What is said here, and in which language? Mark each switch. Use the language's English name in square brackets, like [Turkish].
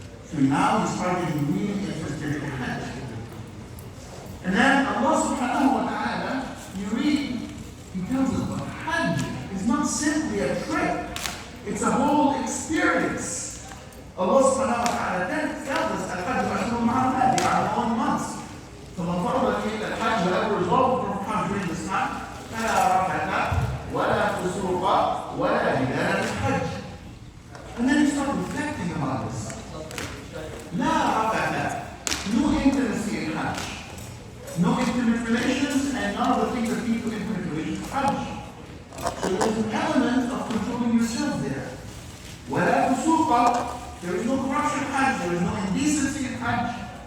[English] So now you start getting really interested in Hajj. And then Allah subhanahu wa ta'ala, you read, He tells us that Hajj is not simply a trip, it's a whole experience. Allah subhanahu wa ta'ala then tells us [Arabic] Al-Hajj Ashhurun Ma'lumat, [English] they are known months. [Arabic] فمن فرض فيه الحج [English] whatever result from Hajj during this time, [Arabic] فلا رفث ولا فسوق ولا جدال في الحج. [English] And then you start reflecting about this. [Arabic] لا رفث, [English] no intimacy in Hajj, no intimate relations, and none of the things that lead to intimate relations in Hajj. So there's an element of controlling yourself there. [Arabic] ولا فسوق, [English] there is no corruption in Hajj, there is no indecency in Hajj.